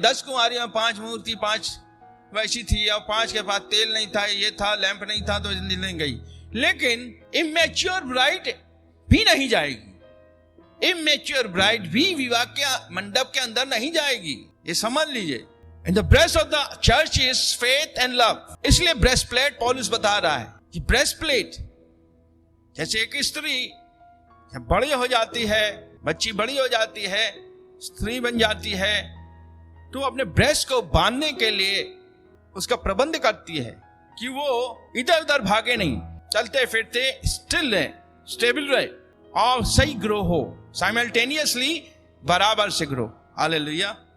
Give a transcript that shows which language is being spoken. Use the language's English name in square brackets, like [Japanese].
[Hindi] 10 कुंवारियों में 5 मूर्ति, 5 वैसी थी और 5 के पास तेल नहीं था, ये था, लैंप नहीं था, तो नहीं गई। लेकिन इमेच्योर ब्राइड भी नहीं जाएगी। इमेच्योर ब्राइड भी विवाह के मंडप के अंदर नहीं जाएगी, ये समझ लीजिए। [English] In the breast of the church is faith and love. [Hindi] इसलिए breastplate पौलुस बता रहा है कि breastplate, जैसे एक स्त्री जब बड़ी हो जाती है, बच्ची बड़ी हो जाती है, स्त्री बन जाती है, तो अपने ब्रेस्ट को बांधने के लिए उसका प्रबंध करती है कि वो इधर उधर भागे नहीं, चलते फिरते स्टिल रहे, स्टेबल रहे और सही ग्रो हो, साइमल्टेनियसली बराबर से ग्रो। हालेलुया।